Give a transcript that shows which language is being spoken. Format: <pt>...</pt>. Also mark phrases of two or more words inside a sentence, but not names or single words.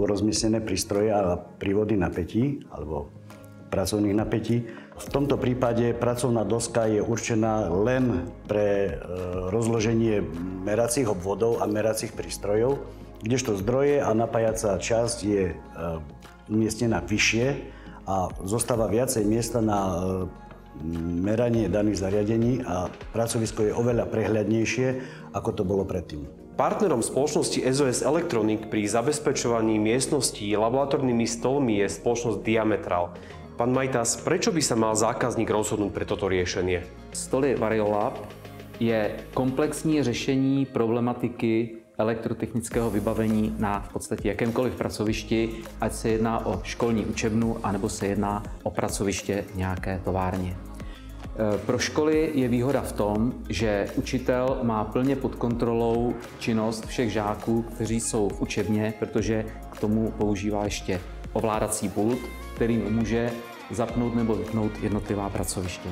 <sk>rozmiestnené prístroje a prívody napätí alebo pracovných napätí, v tomto prípade pracovná doska je určená len pre rozloženie meracích obvodov a meracích prístrojov, kdežto zdroje a napájacia časť je umiestnená vyššie a zostáva viacej miesta na meranie daných zariadení a pracovisko je oveľa prehľadnejšie, ako to bolo predtým. Partnerom spoločnosti SOS Electronic pri zabezpečovaní miestností laboratórnymi stolmi je spoločnosť Diametral. Pán Majtas, prečo by sa mal zákazník rozhodnúť pre toto riešenie?</sk> <cs>Stoly Variolab je komplexní řešení problematiky elektrotechnického vybavení na v podstatě jakémkoliv pracovišti, ať se jedná o školní učebnu, anebo se jedná o pracoviště nějaké továrně. Pro školy je výhoda v tom, že učitel má plně pod kontrolou činnost všech žáků, kteří jsou v učebně, protože k tomu používá ještě ovládací pult, který může zapnout nebo vypnout jednotlivá pracoviště.</cs>